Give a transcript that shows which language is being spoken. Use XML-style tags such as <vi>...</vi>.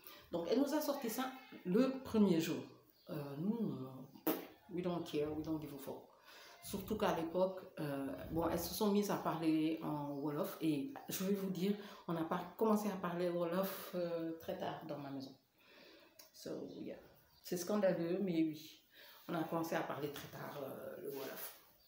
<fr>Donc, elle nous a sorti ça le premier jour. Nous,</fr> <en>we don't care, we don't give a fuck.</en> <fr>Surtout qu'à l'époque, bon, elles se sont mises à parler en Wolof et je vais vous dire, on a commencé à parler Wolof très tard dans ma maison.</fr> <en>So, yeah.</en> <fr>C'est scandaleux, mais oui. On a commencé à parler très tard le Wolof.</fr>